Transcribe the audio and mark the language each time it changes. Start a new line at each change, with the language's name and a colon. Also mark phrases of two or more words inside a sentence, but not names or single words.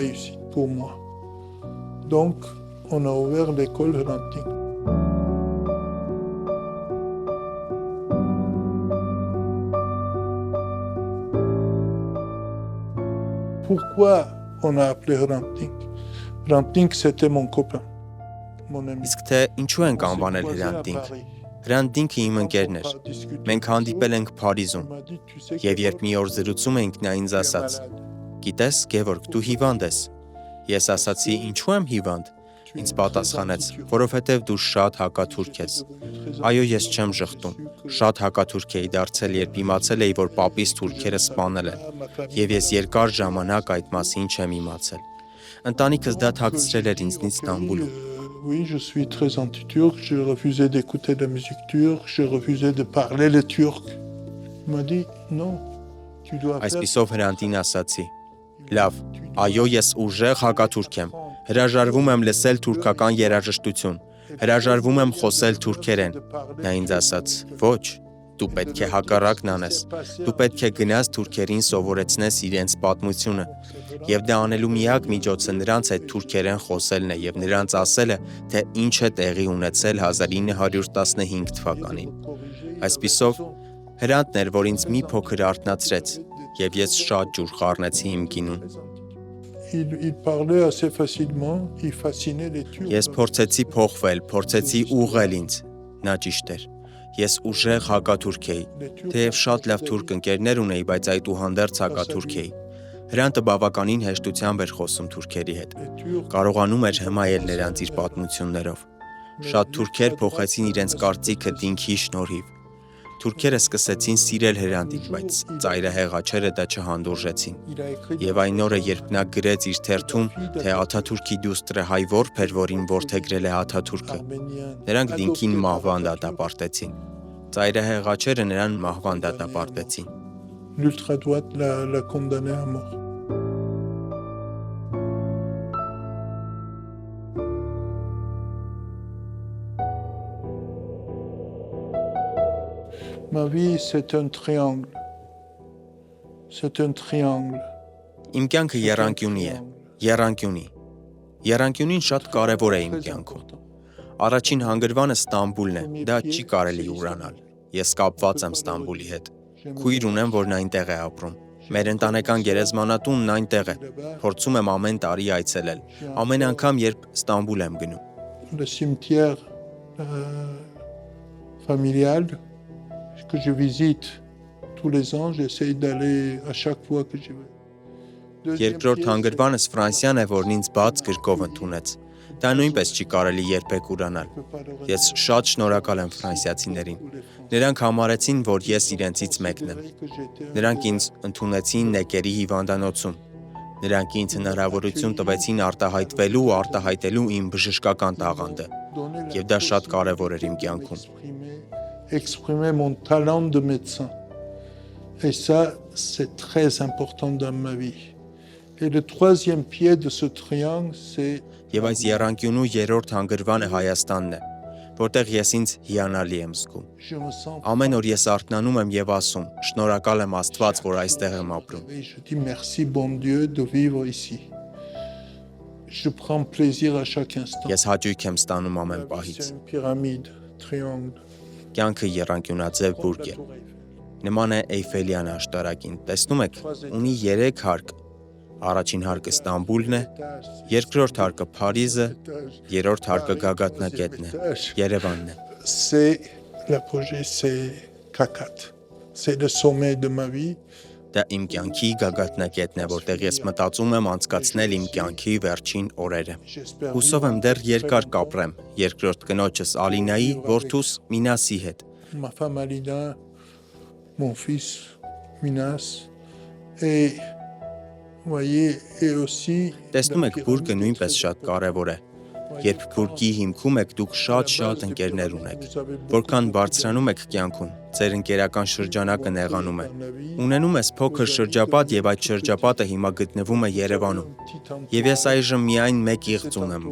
French: pour moi. Donc, on a ouvert l'école Hrant Dink. Pourquoi on a appelé Hrant Dink? Hrant Dink, c'était mon copain, mon ami.
Armenian: Իսկ թե ինչու ենք անվանել Hrant Dink։ Hrant Dink-ը իմ ընկերն էր։ Մենք հանդիպել ենք Փարիզում։ Եվ երբ մի օր զրուցում էինք, նա ինձ ասաց. «Գիտես, Գևորգ, դու հիվանդ ես»։ Ես ասացի. «Ինչու եմ հիվանդ»։ Ինձ պատասխանեց. «Որովհետև դու շատ հակաթուրք ես»։ Այո, ես չեմ ժխտում։ Շատ հակաթուրք էի դարձել, երբ իմացել էի, որ պապիս թուրքերը սպանել են։ Եվ ես երկար ժամանակ այդ մասին չեմ իմացել։ Ընտանիքս դա թաքցրել էր ինձնից Ստամբուլում։
French: Oui, je suis très anti-turc, je refusais d'écouter la musique turque, je refusais de parler le turc. Il m'a dit non, tu dois faire.
Armenian: Այսպիսով Հրանտին ասացի. Լավ, այո, ես ուժեղ հակաթուրք եմ։ Հրաժարվում եմ լսել թուրքական երաժշտություն։ Հրաժարվում եմ խոսել թուրքերեն։ Նա ինձ ասաց. «Ոչ, դու պետք է հակառակն անես։ Դու պետք է գնաս թուրքերին սովորեցնես իրենց պատմությունը։ Եվ դա անելու միակ միջոցը նրանց հետ թուրքերեն խոսելն է եւ նրանց ասելը, թե ինչ է տեղի ունեցել 1915 թվականին»։ Այսպիսով Հրանտն էր, որ ինձ մի փոքր արթնացրեց, եւ ես շատ ջուր խառնեցի իմ գինուն։
French: Il parlait assez facilement, il fascinait les Turcs.
Armenian: Ես փորձեցի փոխվել, փորձեցի ուղղել ինձ։ Նա ճիշտ էր։ Ես ուժեղ հակաթուրք էի։ Թեև շատ լավ թուրք ընկերներ ունեի, բայց այդուհանդերձ հակաթուրք էի։ Հրանտը բավականին հեշտությամբ էր խոսում թուրքերի հետ։ Կարողանում էր հմայել նրանց իր պատմություններով։ Շատ թուրքեր փոխեցին իրենց կարծիքը Դինքի շնորհիվ։ Թուրքերը սկսեցին սիրել Հրանտին, բայց ծայրահեղ աչերը դա չհանդուրժեցին։ Եվ այն օրը, երբ նա գրեց իր թերթում, թե Աթաթուրքի դուստրը հայ որբ էր, որին որդեգրել է Աթաթուրքը, նրանք Դինքին մահվան դատապարտեցին։ Ծայրահեղ աչերը նրան մահվան դատապարտեցին։
French: L'ultra-droite l'a condamné à mort. Ma vie, c'est un triangle. C'est un triangle.
Armenian: Իմ կյանքը եռանկյունի է։ Եռանկյունի։ Եռանկյունին շատ կարևոր է իմ կյանքում։ Առաջին հանգրվանը Ստամբուլն է։ Դա չի կարելի ուրանալ։ Ես կապված եմ Ստամբուլի հետ։ Քույր ունեմ, որն այնտեղ է ապրում։ Մեր ընտանեկան գերեզմանատունն այնտեղ է։ Փորձում եմ ամեն տարի այցելել։ Ամեն անգամ, երբ Ստամբուլ եմ գնում։
French: Le cimetière familial que je visite tous les ans, j'essaye d'aller à chaque fois que je vais.
Armenian: Երկրորդ հանգրվանս Ֆրանսիան է, որն ինձ բաց գրկով ընդունեց։ Դա նույնպես չի կարելի երբեք ուրանալ։ Ես շատ շնորհակալ եմ ֆրանսիացիներին։ Նրանք համարեցին, որ ես իրենցից մեկն եմ։ Նրանք ինձ ընդունեցին Նեկերի հիվանդանոցում։ Նրանք ինձ հնարավորություն տվեցին արտահայտվելու ու արտահայտելու իմ բժշկական տաղանդը։ Եվ դա շատ կարևոր էր իմ կյանքում։
French: Exprimer mon talent de médecin. Et ça, c'est très important dans ma vie. Et le troisième pied de ce triangle, c'est
Armenian: Եվ այս եռանկյունու երրորդ հանգրվանը Հայաստանն է, որտեղ ես ինձ հիանալի եմ զգում։
French: je me sens.
Armenian: Ամեն օր ես արթնանում եմ եւ ասում. շնորհակալ եմ Աստված, որ այստեղ եմ ապրում։
French: Et je dis merci bon Dieu de vivre ici. Je prends plaisir à chaque instant.
Armenian: Ես hաճույք եմ ստանում ամեն պահից։
French: C'est une pyramide, triangle.
Armenian: Կյանքը եռանկյունաձև բուրգ է։ Նման է Էյֆելյան աշտարակին, տեսնում եք, ունի 3 հարկ, առաջին հարկը Ստամբուլն է, երկրորդ հարկը Փարիզը, երրորդ հարկը գագաթնակետն է, Երևանն է։
French: C'est l'apogée, c'est Kakat. C'est le sommet de ma vie.
Armenian: Դա իմ կյանքի գագաթնակետն է, որտեղ ես մտածում եմ անցկացնել իմ կյանքի վերջին օրերը։ Հուսով եմ դեռ երկար կապրեմ երկրորդ կնոջս Ալինայի, որդուս Մինասի հետ։
French: Ma femme Alina, mon fils Minas, et vous voyez, et aussi.
Armenian: Տեսնում եք, բուրգը նույնպես շատ կարևոր է։ Երբ բուրգի հիմքում եք, դուք շատ ընկերներ ունեք։ Որքան բարձրանում եք կյանքում, ձեր ընկերական շրջանակը նեղանում է։ Ունենում ես փոքր շրջապատ եւ այդ շրջապատը հիմա գտնվում է Երևանում։ Եվ ես այժմ միայն մեկ իղձ ունեմ,